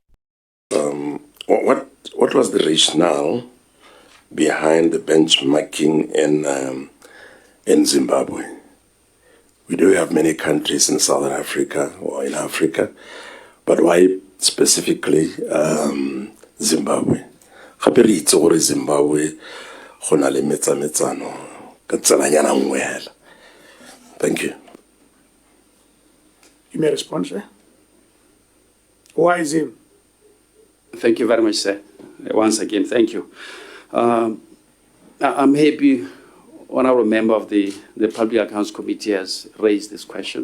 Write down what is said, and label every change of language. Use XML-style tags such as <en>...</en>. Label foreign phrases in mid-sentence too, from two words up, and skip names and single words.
<en>What was the rationale behind the benchmarking in Zimbabwe? We do have many countries in Southern Africa or in Africa, but why specifically Zimbabwe?</en> <tn>Gape re itse gore Zimbabwe go na le metsametsano ka tselanyana nngwe hela.</tn> <en>Thank you. You may respond, sir. Why is him? Thank you very much, sir. Once again, thank you. I'm happy, honorable member of the Public Accounts Committee has raised this question.</en>